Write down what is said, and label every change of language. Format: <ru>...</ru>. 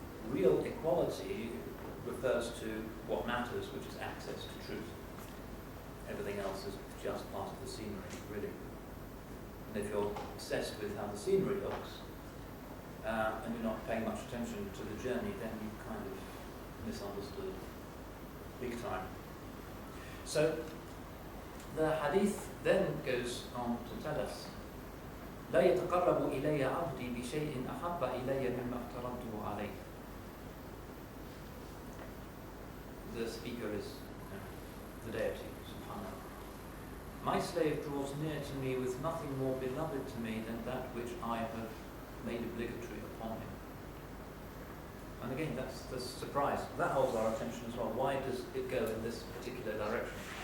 <en>Real equality refers to what matters, which is access to truth. Everything else is just part of the scenery, really. And if you're obsessed with how the scenery looks, and you're not paying much attention to the journey, then you've kind of misunderstood big time. So the hadith then goes on to tell us,</en> <ar>لا يتقرب إلي عبدي بشيء أحب إلي مما افترضته عليه.</ar> <en>The speaker is the deity, subhanahu. My slave draws near to me with nothing more beloved to me than that which I have made obligatory upon him. And again, that's the surprise. That holds our attention as well. Why does it go in this particular direction?</en>